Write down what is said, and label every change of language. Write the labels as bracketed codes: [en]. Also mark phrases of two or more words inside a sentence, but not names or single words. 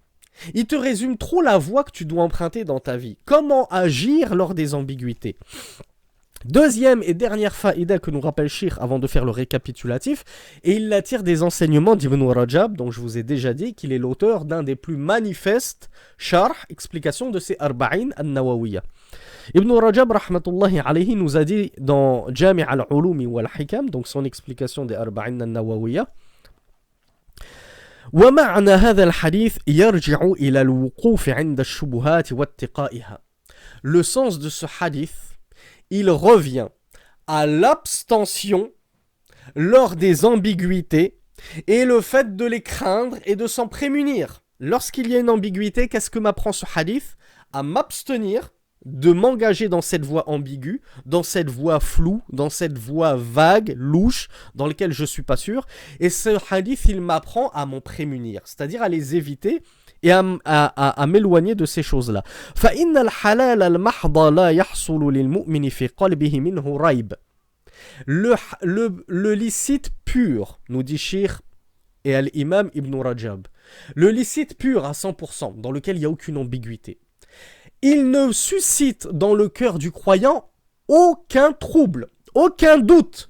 [fr] Il te résume trop la voie que tu dois emprunter dans ta vie. Comment agir lors des ambiguïtés. Deuxième et dernière faïda que nous rappelle Cheikh avant de faire le récapitulatif, et il la tire des enseignements d'Ibn Rajab, dont je vous ai déjà dit qu'il est l'auteur d'un des plus manifestes sharh, explications de ces Arba'in al-Nawawiyya. Ibn Rajab [ar] رحمة الله عليه [fr] nous a dit dans Jami' al-Ulumi wal-Hikam, donc son explication des Arba'in al-Nawawiyya, [ar] ومعنى هذا الحديث يرجع إلى الوقوف عند الشبهات واتقائها. [fr] Le sens de ce hadith, il revient à l'abstention lors des ambiguïtés et le fait de les craindre et de s'en prémunir. Lorsqu'il y a une ambiguïté, qu'est-ce que m'apprend ce hadith? À m'abstenir de m'engager dans cette voie ambiguë, dans cette voie floue, dans cette voie vague, louche, dans laquelle je ne suis pas sûr. Et ce hadith, il m'apprend à m'en prémunir, c'est-à-dire à les éviter et à m'éloigner de ces choses-là. [ar] فَإِنَّ الْحَلَالَ الْمَحْضَ لَا يَحْصُلُ لِلْمُؤْمِنِ فِي قَلْبِهِ مِنْهُ رَيْبٌ. [fr] Le licite pur, nous dit Cheikh et Al-Imam Ibn Rajab, le licite pur à 100%, dans lequel il n'y a aucune ambiguïté, il ne suscite dans le cœur du croyant aucun trouble, aucun doute.